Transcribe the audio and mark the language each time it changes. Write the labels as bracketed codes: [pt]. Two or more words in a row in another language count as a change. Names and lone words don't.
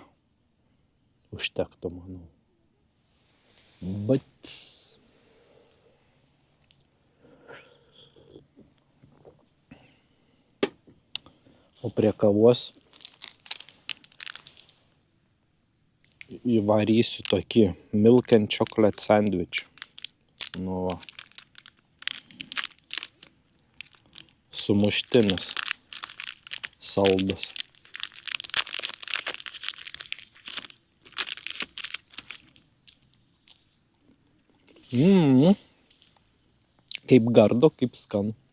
[lt] Užtektų, manau. Bats. O prie kavos įvarysiu tokį [en] milk and chocolate sandwich. [lt] Nu va. Sumuštinis. Saldus. Kaip gardu, kaip skanu.